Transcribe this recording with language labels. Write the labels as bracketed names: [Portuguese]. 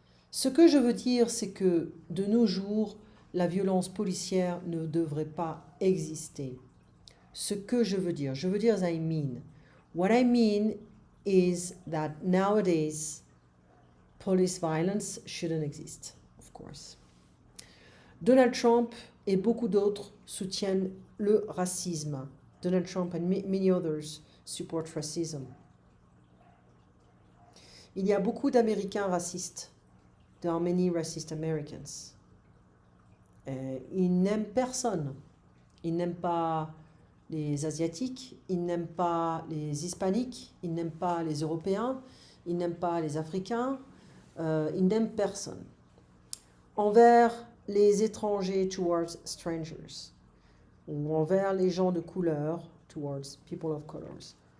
[French] Ce que je veux dire, c'est que de nos jours, la violence policière ne devrait pas exister. Ce que je veux dire [English] as I mean. What I mean is that nowadays, police violence shouldn't exist, of course. [French] Donald Trump et beaucoup d'autres soutiennent le racisme. [English] Donald Trump and many others support racism. [French] Il y a beaucoup d'Américains racistes. [English] There are many racist Americans. [French] Ils n'aiment personne. Ils n'aiment pas les Asiatiques, ils n'aiment pas les Hispaniques, ils n'aiment pas les Européens, ils n'aiment pas les Africains, ils n'aiment personne. Envers les étrangers, [English] towards strangers, [French] ou envers les gens de couleur, [English] towards people of colors.